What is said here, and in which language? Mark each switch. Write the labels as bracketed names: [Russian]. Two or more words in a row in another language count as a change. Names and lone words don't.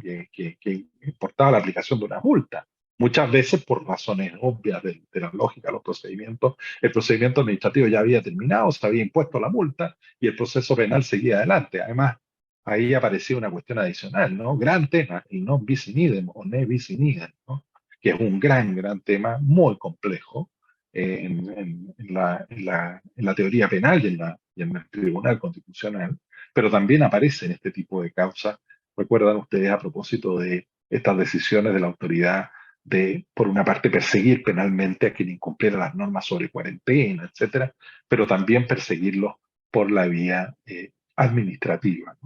[Spanish] Que importaba la aplicación de una multa. Muchas veces, por razones obvias de la lógica de los procedimientos, el procedimiento administrativo ya había terminado, se había impuesto la multa y el proceso penal seguía adelante. Además, ahí aparecía una cuestión adicional, ¿no? Gran tema, el [Latin] non bis in idem [Spanish] o [Latin] ne bis in idem, [Spanish] ¿no? Que es un gran tema, muy complejo en la teoría penal y en el Tribunal Constitucional, pero también aparece en este tipo de causas. Recuerdan ustedes a propósito de estas decisiones de la autoridad de, por una parte, perseguir penalmente a quien incumpliera las normas sobre cuarentena, etcétera, pero también perseguirlos por la vía administrativa, ¿no?